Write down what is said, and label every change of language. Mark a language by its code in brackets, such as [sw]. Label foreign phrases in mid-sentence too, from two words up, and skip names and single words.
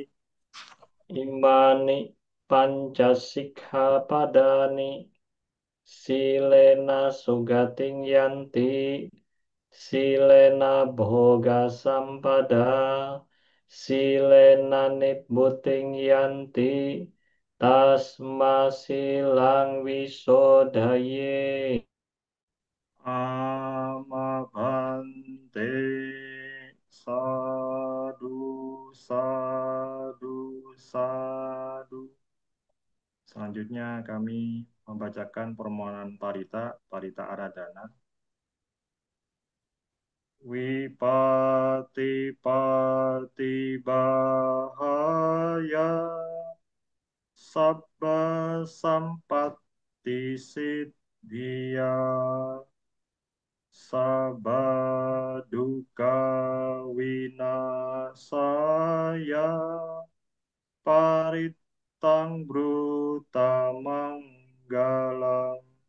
[pi] Imani Pancasikkhapadani Silena Sugating Yanti Silena Bhoga Sampada Silena Nibbuting Yanti Tasma Silang Wisodaye. Amabhante. Sadu, sadu, sadu. [id] Selanjutnya kami membacakan permohonan Parita, Parita Aradhana. [pi] Wipati pati bahaya sabba sampatti siddhya sabba dukkha winasaya parittang brutamang galang.